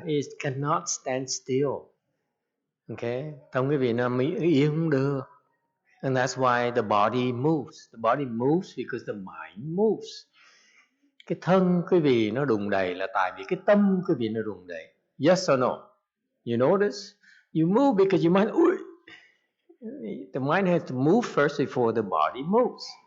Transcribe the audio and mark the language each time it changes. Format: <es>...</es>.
<en>It cannot stand still. Okay?</en> <vi>Tâm quý vị nó yên không được.</vi> <en>And that's why the body moves. The body moves because the mind moves.</en> <vi>Cái thân quý vị nó đùng đầy là tại vì cái tâm quý vị nó đùng đầy.</vi> <en>Yes or no? You notice? You move because your mind, the mind has to move first before the body moves.</en>